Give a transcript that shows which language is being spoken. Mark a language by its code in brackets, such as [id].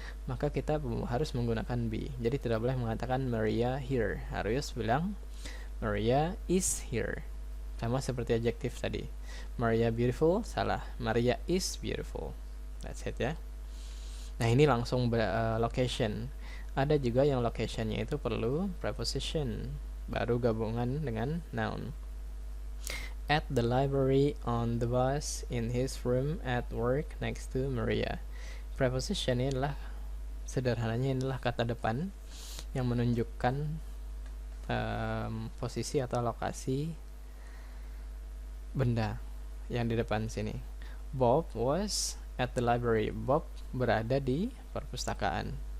[id] Maka kita harus menggunakan be. Jadi tidak boleh mengatakan Maria here. Harus bilang Maria is here. Sama seperti adjektif tadi. Maria beautiful, salah. Maria is beautiful. [en] That's it ya. [id] Nah ini langsung location. Ada juga yang locationnya itu perlu preposition, baru gabungan dengan noun. [en] At the library, on the bus, in his room, at work, next to Maria. [id] Preposition ini adalah sederhananya adalah kata depan yang menunjukkan posisi atau lokasi benda yang di depan sini. [en] Bob was at the library. [id] Bob berada di perpustakaan.